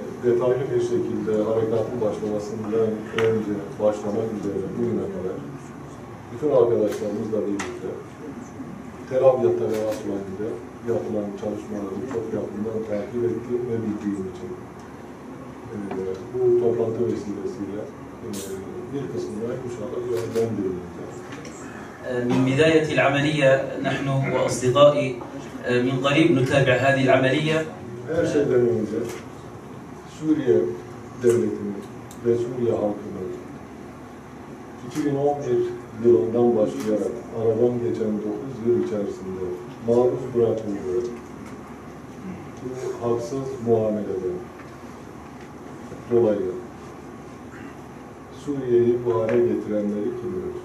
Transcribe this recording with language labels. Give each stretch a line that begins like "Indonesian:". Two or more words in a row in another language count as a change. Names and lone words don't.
Turkish: detaylı bir şekilde harekatın başlamasından önce başlamak üzere bugüne kadar bütün arkadaşlarımızla birlikte Tel Abyad'da ve Asmani'de yapılan çalışmaları çok yakından takip ettiğim ve bildiğim için bu toplantı vesilesiyle bir kısmına inşallah yönlendirileceğiz.
Arabic: من بداية العملية نحن وأصدقائي من قريب نتابع هذه العملية.
Turkish: Her şeyden önce Suriye devletinin ve Suriye halkının 2011 yılından başlayarak aradan geçen 9 yıl içerisinde maruz bırakıldığı bu haksız muameleden dolayı Suriye'yi bu hale getirenleri kınıyoruz.